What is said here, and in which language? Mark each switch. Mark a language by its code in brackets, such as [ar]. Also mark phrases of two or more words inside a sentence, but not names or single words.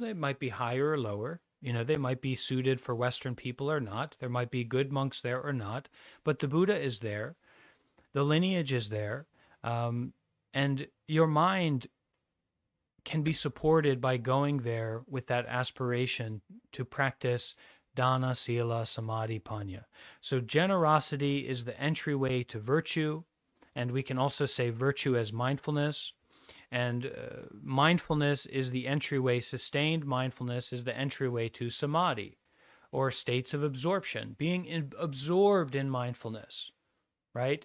[en] They might be higher or lower. They might be suited for Western people or not. There might be good monks there or not. But the Buddha is there. The lineage is there. And your mind can be supported by going there with that aspiration to practice [pi] dana, sila, samadhi, panya. [en] So generosity is the entryway to virtue. And we can also say virtue as mindfulness. And mindfulness is the entryway, sustained mindfulness is the entryway to samadhi, or states of absorption, being absorbed in mindfulness, right?